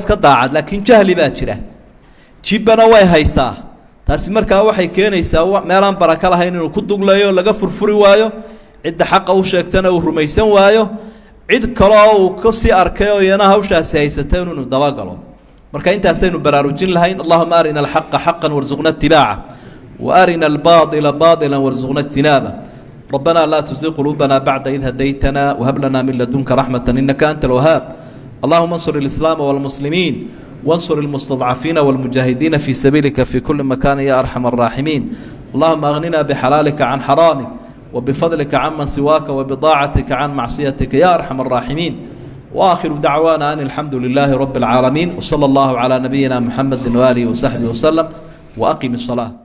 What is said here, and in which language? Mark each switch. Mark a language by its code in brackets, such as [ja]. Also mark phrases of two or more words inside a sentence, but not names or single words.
[so] iska daacad laakiin jahli baa jira jibana way haysaa taasi markaa waxay keenaysaa meelaan baraka lahayn inuu ku duglayo laga furfuri waayo cid xaq uu sheegtana uu rumaysan waayo cid kale oo uu ka sii arkay oo yana hawshaasi haysatay inuu daba galo marka intaasaynu baraarujin lahayn [ar] اللهم أرنا الحق حقا وارزقنا اتباعه وأرنا الباطل باطلا وارزقنا اجتنابه ربنا لا تزغ قلوبنا بعد إذ هديتنا وهب لنا من لدنك رحمة إنك أنت الوهاب اللهم انصر الإسلام والمسلمين وانصر المستضعفين والمجاهدين في سبيلك في كل مكان يا أرحم الراحمين اللهم أغننا بحلالك عن حرامك وبفضلك عمن سواك وبضاعتك عن معصيتك يا أرحم الراحمين وآخر دعوانا أن الحمد لله رب العالمين وصلى الله على نبينا محمد وآله وصحبه وسلم وأقم الصلاة